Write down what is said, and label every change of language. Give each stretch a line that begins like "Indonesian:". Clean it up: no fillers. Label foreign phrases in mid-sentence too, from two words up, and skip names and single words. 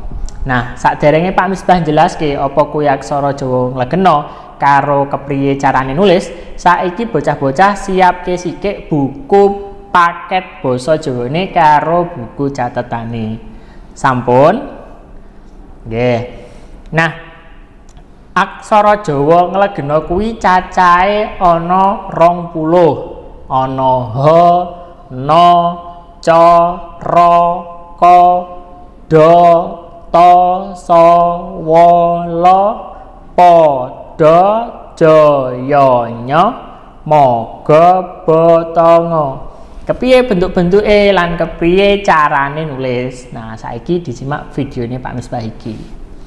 Javanese: Nah, saderenge Pak Misbah jelaske apa kuwi aksara Jawa nglegena karo kepriye carane nulis, saiki bocah-bocah siapke sithik buku paket basa Jawane karo buku catetane. Sampun? Nggih. Nah, aksara Jawa nglegena kuwi cacahe ana 20. Ana ha, na, ca, ra, ka, da, ta, sa, wa, la, pa, da, ja, ya, nya, ma, ga, ba, ta, nga. Kepiye bentuk-bentuke lan kepiye carane nulis. Nah, saiki disimak videone Pak Misbah iki.